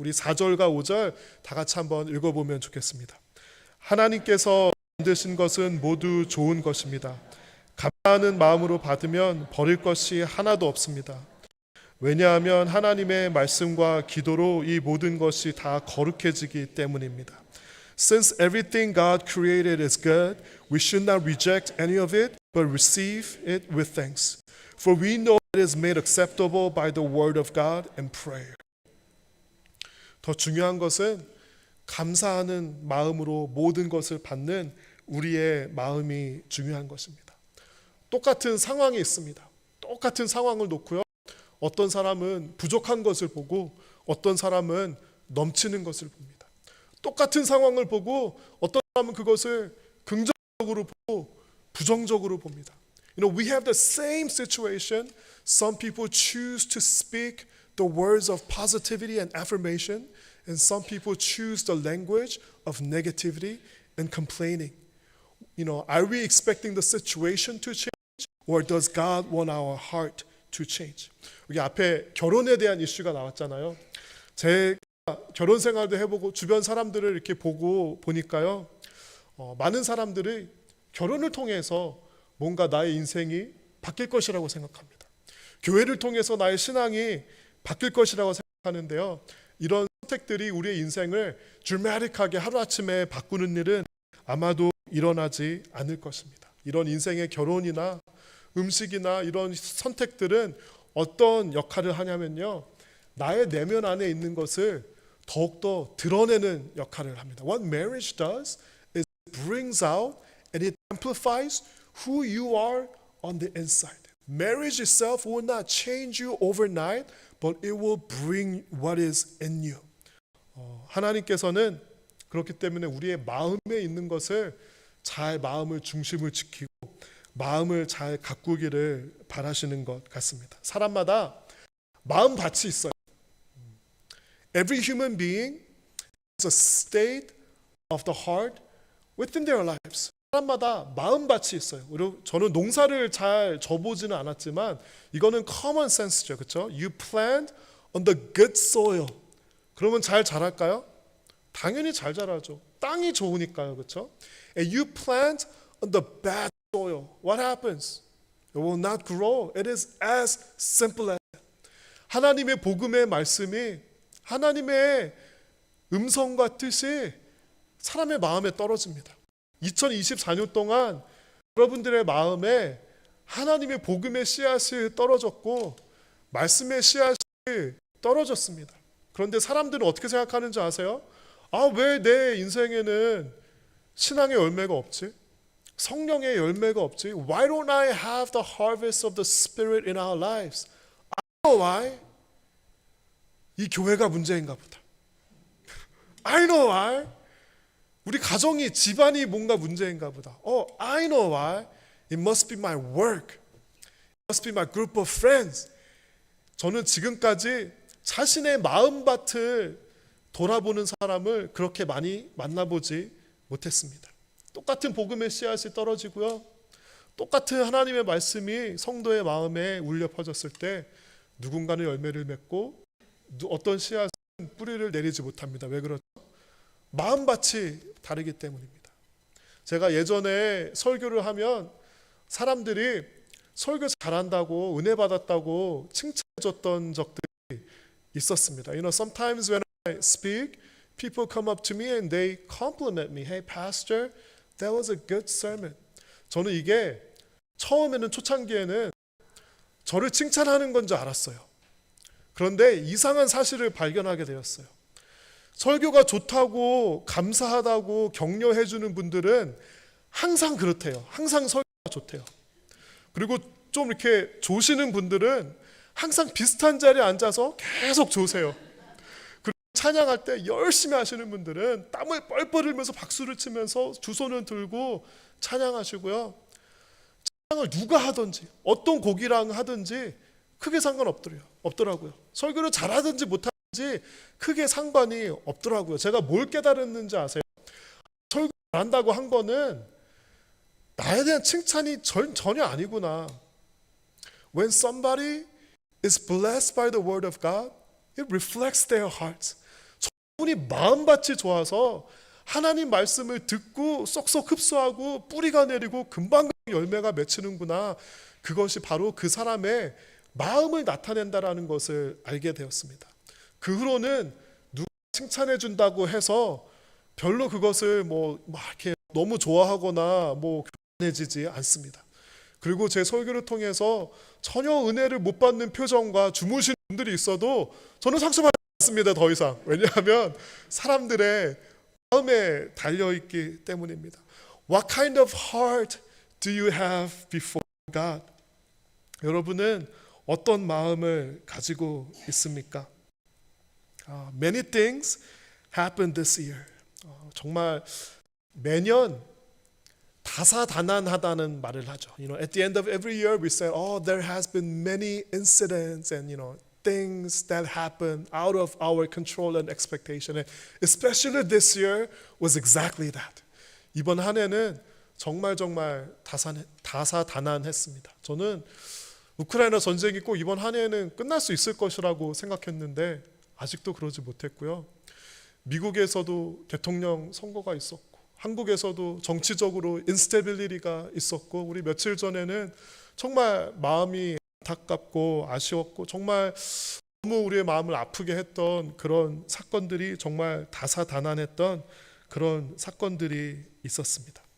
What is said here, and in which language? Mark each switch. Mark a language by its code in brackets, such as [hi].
[ko] 우리 4절과 5절 다 같이 한번 읽어보면 좋겠습니다. 하나님께서 만드신 것은 모두 좋은 것입니다. 감사하는 마음으로 받으면 버릴 것이 하나도 없습니다. 왜냐하면 하나님의 말씀과 기도로 이 모든 것이 다 거룩해지기 때문입니다. [en] Since everything God created is good, we should not reject any of it, but receive it with thanks. For we know is made acceptable by the word of God and prayer. [ko] 더 중요한 것은 감사하는 마음으로 모든 것을 받는 우리의 마음이 중요한 것입니다. 똑같은 상황이 있습니다. 똑같은 상황을 놓고요. 어떤 사람은 부족한 것을 보고 어떤 사람은 넘치는 것을 봅니다. 똑같은 상황을 보고 어떤 사람은 그것을 긍정적으로 보고 부정적으로 봅니다. [en] We have the same situation. Some people choose to speak the words of positivity and affirmation, and some people choose the language of negativity and complaining. Are we expecting the situation to change, or does God want our heart to change? [ko] 여기 앞에 결혼에 대한 이슈가 나왔잖아요. 제가 결혼 생활도 해보고 주변 사람들을 이렇게 보니까요, 많은 사람들이 결혼을 통해서 뭔가 나의 인생이 바뀔 것이라고 생각합니다. 교회를 통해서 나의 신앙이 바뀔 것이라고 생각하는데요. 이런 선택들이 우리의 인생을 드라마틱하게 하루아침에 바꾸는 일은 아마도 일어나지 않을 것입니다. 이런 인생의 결혼이나 음식이나 이런 선택들은 어떤 역할을 하냐면요, 나의 내면 안에 있는 것을 더욱더 드러내는 역할을 합니다. [en] What marriage does is brings out and it amplifies who you are on the inside. Marriage itself will not change you overnight, but it will bring what is in you. [ko] 하나님께서는 그렇기 때문에 우리의 마음에 있는 것을 잘 마음을 중심을 지키고 마음을 잘 가꾸기를 바라시는 것 같습니다. 사람마다 마음밭이 있어요. [en] Every human being has a state of the heart within their lives. [ko] 사람마다 마음밭이 있어요. 그리고 저는 농사를 잘 져보지는 않았지만 이거는 [en] common sense [ko] 죠, 그렇죠? [en] You plant on the good soil. [ko] 그러면 잘 자랄까요? 당연히 잘 자라죠. 땅이 좋으니까요, 그렇죠? [en] And you plant on the bad soil. What happens? It will not grow. It is as simple as that. [ko] 하나님의 복음의 말씀이 하나님의 음성과 뜻이 사람의 마음에 떨어집니다. 2024년 동안 여러분들의 마음에 하나님의 복음의 씨앗이 떨어졌고 말씀의 씨앗이 떨어졌습니다. 그런데 사람들은 어떻게 생각하는지 아세요? 왜 내 인생에는 신앙의 열매가 없지? 성령의 열매가 없지? [en] Why don't I have the harvest of the Spirit in our lives? I know why. [ko] 이 교회가 문제인가 보다. [en] I know why. [ko] 우리 가정이 집안이 뭔가 문제인가 보다. [en] I know why. It must be my work. It must be my group of friends. [ko] 저는 지금까지 자신의 마음밭을 돌아보는 사람을 그렇게 많이 만나보지 못했습니다. 똑같은 복음의 씨앗이 떨어지고요. 똑같은 하나님의 말씀이 성도의 마음에 울려 퍼졌을 때 누군가는 열매를 맺고 어떤 씨앗은 뿌리를 내리지 못합니다. 왜 그렇죠? 마음밭이 다르기 때문입니다. 제가 예전에 설교를 하면 사람들이 설교 잘한다고 은혜 받았다고 칭찬해줬던 적들이 있었습니다. [en] Sometimes when I speak, people come up to me and they compliment me. Hey, pastor, that was a good sermon. [ko] 저는 이게 처음에는 초창기에는 저를 칭찬하는 건 줄 알았어요. 그런데 이상한 사실을 발견하게 되었어요. 설교가 좋다고 감사하다고 격려해 주는 분들은 항상 그렇대요. 항상 설교가 좋대요. 그리고 좀 이렇게 조시는 분들은 항상 비슷한 자리에 앉아서 계속 조세요. 그리고 찬양할 때 열심히 하시는 분들은 땀을 뻘뻘 흘리면서 박수를 치면서 두 손을 들고 찬양하시고요. 찬양을 누가 하든지 어떤 곡이랑 하든지 크게 상관없더라고요. 설교를 잘하든지 못하든지 크게 상관이 없더라고요. 제가 뭘 깨달았는지 아세요? 설교 잘한다고 한 거는 나에 대한 칭찬이 전혀 아니구나. [en] When somebody is blessed by the word of God, it reflects their hearts. [ko] 저분이 마음밭이 좋아서 하나님 말씀을 듣고 쏙쏙 흡수하고 뿌리가 내리고 금방 열매가 맺히는구나. 그것이 바로 그 사람의 마음을 나타낸다라는 것을 알게 되었습니다. 그 후로는 누가 칭찬해 준다고 해서 별로 그것을 이렇게 너무 좋아하거나 교만해지지 않습니다. 그리고 제 설교를 통해서 전혀 은혜를 못 받는 표정과 주무신 분들이 있어도 저는 상처받지 않습니다. 더 이상. 왜냐하면 사람들의 마음에 달려있기 때문입니다. [en] What kind of heart do you have before God? [ko] 여러분은 어떤 마음을 가지고 있습니까? [en] Many things happened this year. [ko] 정말 매년 다사다난하다는 말을 하죠. [en] At the end of every year we say, there has been many incidents and things that happen out of our control and expectation. And especially this year was exactly that. [ko] 이번 한 해는 정말 다사다난했습니다. 저는 우크라이나 전쟁이 꼭 이번 한 해에는 끝날 수 있을 것이라고 생각했는데 아직도 그러지 못했고요. 미국에서도 대통령 선거가 있었고 한국에서도 정치적으로 인스테빌리티가 있었고 우리 며칠 전에는 정말 마음이 안타깝고 아쉬웠고 정말 너무 우리의 마음을 아프게 했던 그런 사건들이 정말 다사다난했던 그런 사건들이 있었습니다.